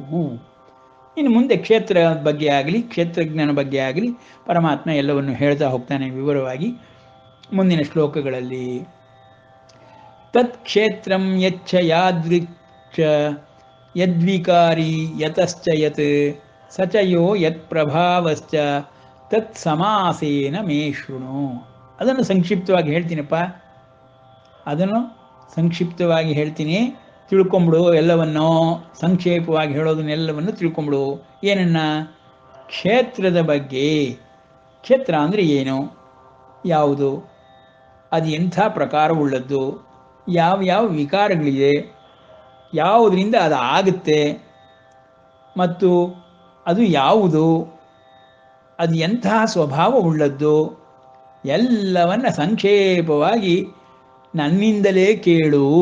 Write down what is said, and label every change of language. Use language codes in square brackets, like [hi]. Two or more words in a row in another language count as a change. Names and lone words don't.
[kn] ಇನ್ನು ಮುಂದೆ ಕ್ಷೇತ್ರ ಬಗ್ಗೆ ಆಗಲಿ ಕ್ಷೇತ್ರಜ್ಞನ ಬಗ್ಗೆ ಆಗಲಿ ಪರಮಾತ್ಮ ಎಲ್ಲವನ್ನು ಹೇಳ್ತಾ ಹೋಗ್ತಾನೆ ವಿವರವಾಗಿ ಮುಂದಿನ ಶ್ಲೋಕಗಳಲ್ಲಿ. [sa] ತತ್ಕ್ಷೇತ್ರಂ ಯಚ್ಚ ಯಾದೃಚ್ಛ ಯದ್ವಿಕಾರಿ ಯತಶ್ಚ ಯತ್ ಸಚಯೋ ಯತ್ ಪ್ರಭಾವಶ್ಚ ತತ್ ಸಮಾಸೇನ ಮೇ ಶೃಣು. [kn] ಅದನ್ನು ಸಂಕ್ಷಿಪ್ತವಾಗಿ ಹೇಳ್ತೀನಪ್ಪ, ಅದನ್ನು ಸಂಕ್ಷಿಪ್ತವಾಗಿ ಹೇಳ್ತೀನಿ, ತಿಳ್ಕೊಂಬಿಡು. ಎಲ್ಲವನ್ನೋ ಸಂಕ್ಷೇಪವಾಗಿ ಹೇಳೋದನ್ನೆಲ್ಲವನ್ನು ತಿಳ್ಕೊಂಬಿಡು. ಏನನ್ನ? ಕ್ಷೇತ್ರದ ಬಗ್ಗೆ. ಕ್ಷೇತ್ರ ಅಂದರೆ ಏನು, ಯಾವುದು, ಅದು ಎಂಥ ಪ್ರಕಾರವುಳ್ಳದ್ದು, ಯಾವ ವಿಕಾರಗಳಿದೆ, ಯಾವುದರಿಂದ ಅದು ಆಗುತ್ತೆ, ಮತ್ತು ಅದು ಯಾವುದು, ಅದು ಎಂತಹ ಸ್ವಭಾವವುಳ್ಳದ್ದು, ಎಲ್ಲವನ್ನ ಸಂಕ್ಷೇಪವಾಗಿ ನನ್ನಿಂದಲೇ ಕೇಳು.